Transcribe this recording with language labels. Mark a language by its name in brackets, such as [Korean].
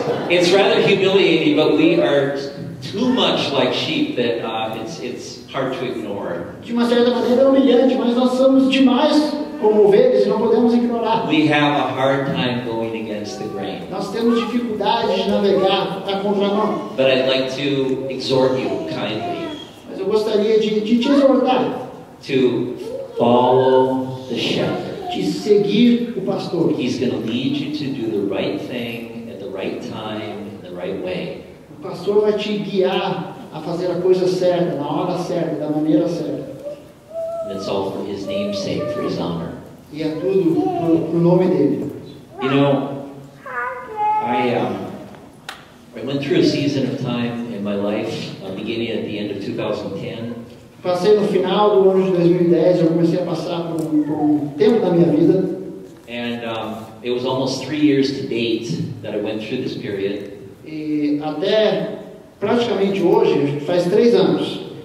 [English] It's rather humiliating, but we are too much like sheep that it's hard to ignore. [Portuguese] de uma certa maneira é humilhante, mas nós somos demais como ovelhas e não podemos ignorar. [English] We have a hard time going against against the grain. [Portuguese] Nós temos dificuldade de navegar a contramão. [English] But I'd like to exhort you kindly [Portuguese] Mas eu gostaria de te exortar, [English] to follow the shepherd. [Portuguese] de seguir o pastor. [English] He's going to lead you to do the right thing at the right time, in the right way. [Portuguese] O pastor vai te guiar a fazer a coisa certa, na hora certa, da maneira certa. [English] And it's all for his name's sake, for his honor. [Portuguese] E é tudo pro nome dele. [English] You know, I went through a season of time in my life, beginning at the end of 2010. [Portuguese] Passei no final do ano de 2010, eu comecei a passar por um tempo da minha vida. [English] And it was almost 3 years to date that I went through this period. [Portuguese] E até praticamente hoje, faz 3 anos.